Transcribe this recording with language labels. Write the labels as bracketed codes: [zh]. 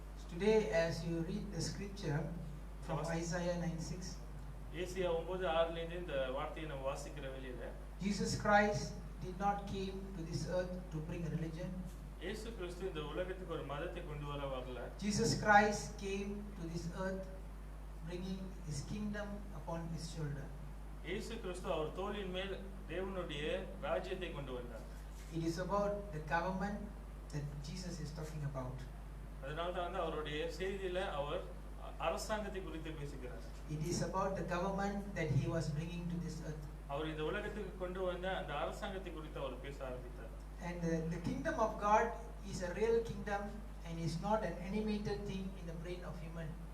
[en] Today, as you read the scripture from Isaiah 9:6, [ta] ஏசாயா 9:6 இந்த வார்த்தையை நம்ம வாசிக்கிற வேளையில [en] Jesus Christ did not came to this earth to bring a religion. [ta] இயேசு கிறிஸ்து இந்த உலகத்துக்கு ஒரு மதத்தை கொண்டு வரல. [en] Jesus Christ came to this earth bringing his kingdom upon his shoulder. [ta] இயேசு கிறிஸ்து அவர் தோளின் மேல் தேவனுடைய ராஜ்யத்தை கொண்டு வந்தார். [en] It is about the government that Jesus is talking about. [ta] அதனால தான் அவருடைய செய்தியில அவர் அரசாங்கத்தை குறித்து பேசுகிறார். [en] It is about the government that he was bringing to this earth. [ta] அவர் இந்த உலகத்துக்கு கொண்டு வந்த அந்த அரசாங்கத்தை குறித்து அவர் பேச ஆரம்பித்தார். [en] And the kingdom of God is a real kingdom and is not an animated thing in the brain of human.